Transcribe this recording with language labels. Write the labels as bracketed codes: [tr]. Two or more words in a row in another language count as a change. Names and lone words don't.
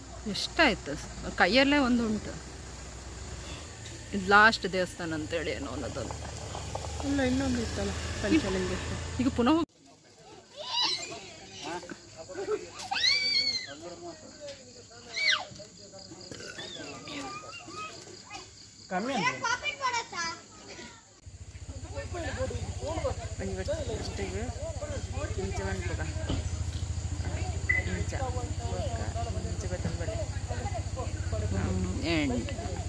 [kn] ಇಷ್ಟ ಆಯ್ತು, ಕೈಯಲ್ಲೇ ಒಂದು ಉಂಟು. ಇದು ಲಾಸ್ಟ್ ದೇವಸ್ಥಾನ ಅಂತೇಳಿ ಏನೋ ಅನ್ನೋದೊಂದು. ಅಲ್ಲ ಇನ್ನೊಂದು ಇತ್ತಲ್ಲ ಪಂಚಲಿಂಗೇಶ್ವರ. ಈಗ ಪುನಃ ಪಾಕೆಟ್ ಮಾಡತ್ತಾ [tcy] ಅಷ್ಟಿಗೆ ಇಂಚ ಬಂದ್ಬಿಡ ಇಂಚ ಇಂಚ ಬತ್ತಂಬಳಿ ಎಂಡ್